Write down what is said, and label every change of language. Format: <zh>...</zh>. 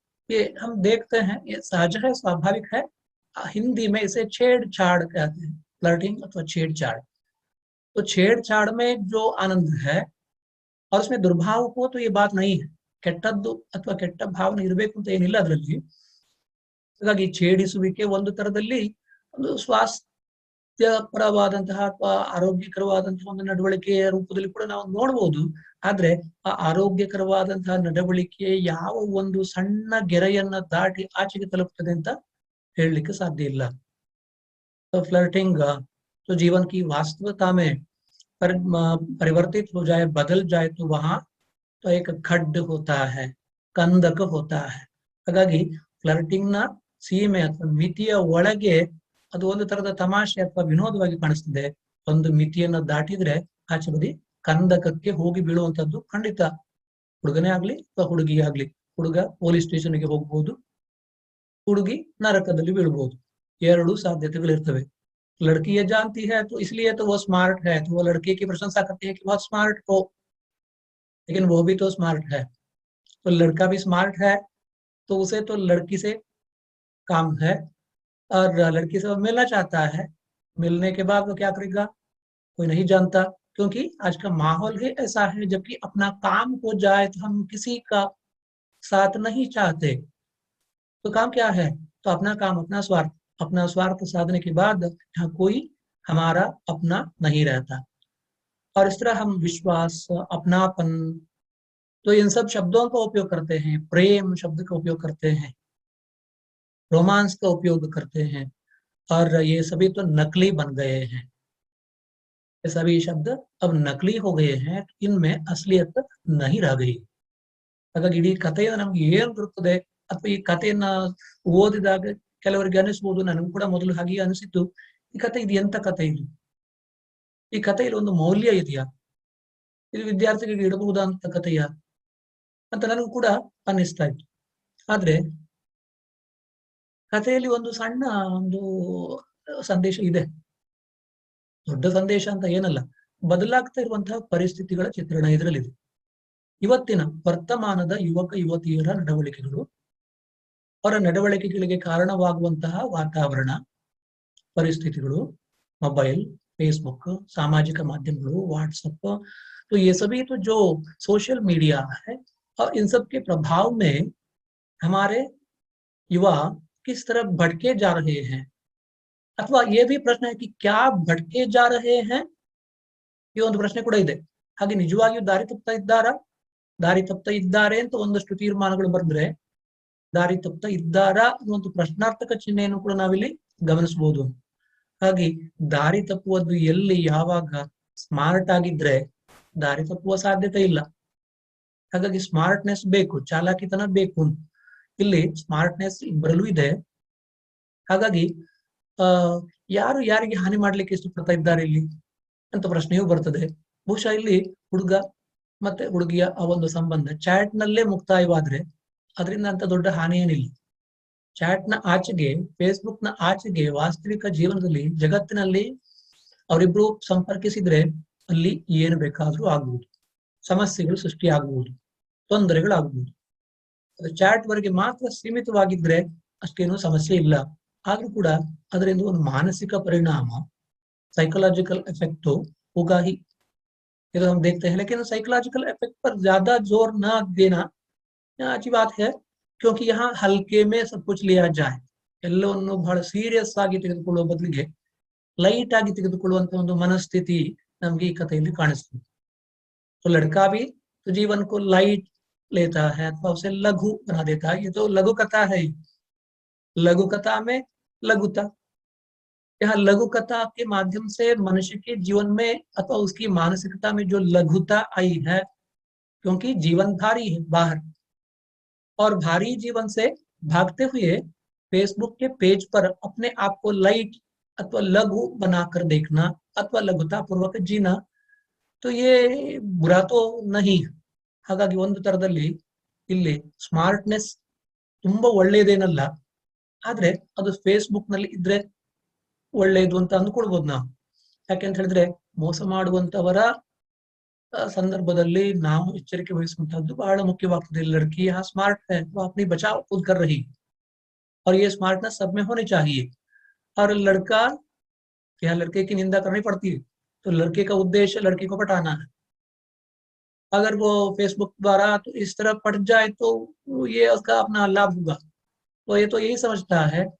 <hi>ये हम देखते हैं, ये सहज है, स्वाभाविक है. हिंदी में इसे छेड़छाड़ कहते हैं, फ्लर्टिंग अथवा छेड़छाड़. तो छेड़छाड़ में जो आनंद है और उसमें दुर्भाव हो तो ये बात नहीं है,</hi> <kn>ಕೆಟ್ಟದ್ದು ಅಥವಾ ಕೆಟ್ಟ ಭಾವನೆ ಇರಬೇಕು ಅಂತ ಏನಿಲ್ಲ ಅದರಲ್ಲಿ. ಹಾಗಾಗಿ ಛೇಡಿಸುವಿಕೆ ಒಂದು ತರದಲ್ಲಿ ಒಂದು ಸ್ವಾಸ್ಥ್ಯಪರವಾದಂತಹ ಅಥವಾ ಆರೋಗ್ಯಕರವಾದಂತಹ ಒಂದು ನಡವಳಿಕೆಯ ರೂಪದಲ್ಲಿ ಕೂಡ ನಾವು ನೋಡಬಹುದು. ಆದ್ರೆ ಆ ಆರೋಗ್ಯಕರವಾದಂತಹ ನಡವಳಿಕೆ ಯಾವ ಒಂದು ಸಣ್ಣ ಗೆರೆಯನ್ನ ದಾಟಿ ಆಚೆಗೆ ತಲುಪ್ತದೆ ಅಂತ ಹೇಳಲಿಕ್ಕೆ ಸಾಧ್ಯ ಇಲ್ಲ.</kn> <hi>तो फ्लर्टिंग तो जीवन की वास्तविकता में परिवर्तित हो जाए, बदल जाए, तो वहां तो एक खड्ड होता है, ಕಂದಕ होता है.</hi> <kn>ಹಾಗಾಗಿ ಫ್ಲರ್ಟಿಂಗ್ ನ ಸೀಮೆ ಅಥವಾ ಮಿತಿಯ ಒಳಗೆ ಅದು ಒಂದು ತರದ ತಮಾಷೆ ಅಥವಾ ವಿನೋದವಾಗಿ ಕಾಣಿಸ್ತದೆ. ಒಂದು ಮಿತಿಯನ್ನು ದಾಟಿದ್ರೆ ಆಚೆ ಬದಿ ಕಂದಕಕ್ಕೆ ಹೋಗಿ ಬೀಳುವಂತದ್ದು ಖಂಡಿತ. ಹುಡುಗನೇ ಆಗ್ಲಿ ಅಥವಾ ಹುಡುಗಿ ಆಗ್ಲಿ, ಹುಡುಗ ಪೊಲೀಸ್ ಸ್ಟೇಷನ್ಗೆ ಹೋಗ್ಬೋದು, ಹುಡುಗಿ ನರಕದಲ್ಲಿ ಬೀಳ್ಬಹುದು. ಎರಡು ಸಾಧ್ಯತೆಗಳಿರ್ತವೆ.</kn> <hi>लड़की ये जानती है तो इसलिए तो वो स्मार्ट है, तो वो लड़की की प्रशंसा करती है कि बहुत स्मार्ट हो, लेकिन वो भी तो स्मार्ट है. तो लड़का भी स्मार्ट है तो उसे तो लड़की से काम है, और लड़की से वो मिलना चाहता है. मिलने के बाद वो क्या करेगा कोई नहीं जानता, क्योंकि आज का माहौल ही ऐसा है. जबकि अपना काम हो जाए तो हम किसी का साथ नहीं चाहते. तो काम क्या है, तो अपना काम, अपना स्वार्थ साधने के बाद यहाँ कोई हमारा अपना नहीं रहता. और इस तरह हम विश्वास, अपनापन, तो इन सब शब्दों का उपयोग करते हैं. प्रेम शब्द का उपयोग करते हैं, रोमांस का उपयोग करते हैं, और ये सभी तो नकली बन गए हैं. ये सभी शब्द अब नकली हो गए हैं, इनमें असलियत नहीं रह गई.</hi> <kn>ಹಾಗಾಗಿ ಇಡೀ ಕಥೆಯಿಂದ ನಮ್ಗೆ ಏನ್ ಬರುತ್ತದೆ, ಅಥವಾ ಈ ಕಥೆಯನ್ನ ಓದಿದಾಗ ಕೆಲವರಿಗೆ ಅನಿಸ್ಬೋದು, ನನಗೂ ಕೂಡ ಮೊದಲು ಹಾಗೆ ಅನಿಸಿತ್ತು, ಈ ಕಥೆ ಇದು ಎಂತ ಕಥೆ, ಇದು ಈ ಕಥೆಯಲ್ಲಿ ಒಂದು ಮೌಲ್ಯ ಇದೆಯಾ, ಇದು ವಿದ್ಯಾರ್ಥಿಗಳಿಗೆ ಇಡಬಹುದಂತ ಕಥೆಯ ಅಂತ ನನಗೂ ಕೂಡ ಅನ್ನಿಸ್ತಾ ಇತ್ತು. ಆದ್ರೆ ಕಥೆಯಲ್ಲಿ ಒಂದು ಸಣ್ಣ ಒಂದು ಸಂದೇಶ ಇದೆ. ದೊಡ್ಡ ಸಂದೇಶ ಅಂತ ಏನಲ್ಲ, ಬದಲಾಗ್ತಾ ಇರುವಂತಹ ಪರಿಸ್ಥಿತಿಗಳ ಚಿತ್ರಣ ಇದರಲ್ಲಿದೆ. ಇವತ್ತಿನ ವರ್ತಮಾನದ ಯುವಕ ಯುವತಿಯರ ನಡವಳಿಕೆಗಳು, ಅವರ ನಡವಳಿಕೆಗಳಿಗೆ ಕಾರಣವಾಗುವಂತಹ ವಾತಾವರಣ,</kn> <hi>परिस्थितिಗಳು, मोबाइल, फेसबुक, सामाजिक माध्यमಗಳು, व्हाट्सएप, तो ये सभी तो जो सोशल मीडिया है, और इन सब के प्रभाव में हमारे युवा किस तरह भटके जा रहे हैं. अथवा ये भी प्रश्न है कि क्या भटके जा रहे हैं,</hi> <kn>ಈ ಒಂದು ಪ್ರಶ್ನೆ ಕೂಡ ಇದೆ. ಹಾಗೆ ನಿಜವಾಗಿಯೂ ದಾರಿ ತಪ್ತಾ ಇದ್ದಾರೆ ಅಂತ ಒಂದಷ್ಟು ತೀರ್ಮಾನಗಳು ಬರೆದ್ರೆ, ದಾರಿ ತಪ್ತಾ ಇದ್ದಾರಾ ಅನ್ನುವಂಥ ಪ್ರಶ್ನಾರ್ಥಕ ಚಿಹ್ನೆಯನ್ನು ಕೂಡ ನಾವಿಲ್ಲಿ ಗಮನಿಸಬಹುದು. ಹಾಗೆ ದಾರಿ ತಪ್ಪುವುದು ಎಲ್ಲಿ, ಯಾವಾಗ ಸ್ಮಾರ್ಟ್ ಆಗಿದ್ರೆ ದಾರಿ ತಪ್ಪುವ ಸಾಧ್ಯತೆ ಇಲ್ಲ. ಹಾಗಾಗಿ ಸ್ಮಾರ್ಟ್ನೆಸ್ ಬೇಕು, ಚಾಲಾಕಿತನ ಬೇಕು. ಇಲ್ಲಿ ಸ್ಮಾರ್ಟ್ನೆಸ್ ಇಬ್ಬರಲ್ಲೂ ಇದೆ. ಹಾಗಾಗಿ ಯಾರು ಯಾರಿಗೆ ಹಾನಿ ಮಾಡ್ಲಿಕ್ಕೆ ಇಷ್ಟಪಡ್ತಾ ಇದ್ದಾರೆ ಇಲ್ಲಿ ಅಂತ ಪ್ರಶ್ನೆಯೂ ಬರ್ತದೆ. ಬಹುಶಃ ಇಲ್ಲಿ ಹುಡುಗ ಮತ್ತೆ ಹುಡುಗಿಯ ಆ ಒಂದು ಸಂಬಂಧ ಚಾಟ್ ನಲ್ಲೇ ಮುಕ್ತಾಯವಾದ್ರೆ ಅದರಿಂದ ಅಂತ ದೊಡ್ಡ ಹಾನಿ ಏನಿಲ್ಲ. ಚಾಟ್ ನ ಆಚೆಗೆ, ಫೇಸ್ಬುಕ್ ನ ಆಚೆಗೆ ವಾಸ್ತವಿಕ ಜೀವನದಲ್ಲಿ, ಜಗತ್ತಿನಲ್ಲಿ ಅವರಿಬ್ರು ಸಂಪರ್ಕಿಸಿದ್ರೆ ಅಲ್ಲಿ ಏನು ಬೇಕಾದ್ರೂ ಆಗ್ಬಹುದು, ಸಮಸ್ಯೆಗಳು ಸೃಷ್ಟಿ ಆಗಬಹುದು, ತೊಂದರೆಗಳಾಗಬಹುದು. ಅದು ಚಾಟ್ ವರೆಗೆ ಮಾತ್ರ ಸೀಮಿತವಾಗಿದ್ರೆ ಅಷ್ಟೇನು ಸಮಸ್ಯೆ ಇಲ್ಲ. ಆದ್ರೂ ಕೂಡ ಅದರಿಂದ ಒಂದು ಮಾನಸಿಕ ಪರಿಣಾಮ,</kn> <hi>साइकोलॉजिकल इफेक्ट तो होगा ही, ये तो हम देखते हैं. लेकिन साइकोलॉजिकल इफेक्ट पर ज्यादा जोर ना देना अच्छी बात है, क्योंकि यहाँ हल्के में सब कुछ लिया जाए.</hi> <kn>ಎಲ್ಲವನ್ನು ಬಹಳ ಸೀರಿಯಸ್ ಆಗಿ ತೆಗೆದುಕೊಳ್ಳುವ ಬದಲಿಗೆ ಲೈಟ್ ಆಗಿ ತೆಗೆದುಕೊಳ್ಳುವಂತ ಒಂದು ಮನಸ್ಥಿತಿ ನಮ್ಗೆ ಈ ಕಥೆಯಲ್ಲಿ ಕಾಣಿಸ್ತದೆ.</kn> <hi>तो लड़का भी तो जीवन को लाइट लेता है अथवा उसे लघु बना देता है. ये तो लघु कथा है. लघु कथा में लघुता, यहाँ लघु कथा के माध्यम से मनुष्य के जीवन में अथवा उसकी मानसिकता में जो लघुता आई है, क्योंकि जीवन भारी है बाहर, और भारी जीवन से भागते हुए फेसबुक के पेज पर अपने आप को लाइट अथवा लघु बनाकर देखना अथवा लघुता पूर्वक जीना, तो ये बुरा तो नहीं.</hi> <kn>ಹಾಗಾಗಿ ಒಂದು ತರದಲ್ಲಿ ಇಲ್ಲಿ ಸ್ಮಾರ್ಟ್ನೆಸ್ ತುಂಬಾ ಒಳ್ಳೆಯದೇನಲ್ಲ, ಆದ್ರೆ ಅದು ಫೇಸ್ಬುಕ್ ನಲ್ಲಿ ಇದ್ರೆ ಒಳ್ಳೆಯದು ಅಂತ ಅಂದ್ಕೊಳ್ಬಹುದು ನಾವು. ಯಾಕೆಂತ ಹೇಳಿದ್ರೆ ಮೋಸ ಮಾಡುವಂತವರ ಸಂದರ್ಭದಲ್ಲಿ ನಾವು ಎಚ್ಚರಿಕೆ ವಹಿಸುವಂತಹದ್ದು ಬಹಳ ಮುಖ್ಯವಾಗ್ತದೆ.</kn> <hi>लड़की यहाँ स्मार्ट है, वो अपनी बचाव खुद कर रही, और ये स्मार्टनेस सब में होनी चाहिए. और लड़का, यहाँ लड़के की निंदा करनी पड़ती है, तो लड़के का उद्देश्य लड़की को पटाना है. अगर वो फेसबुक द्वारा तो इस तरह पट जाए तो ये उसका अपना लाभ होगा, तो ये तो यही समझता है.</hi>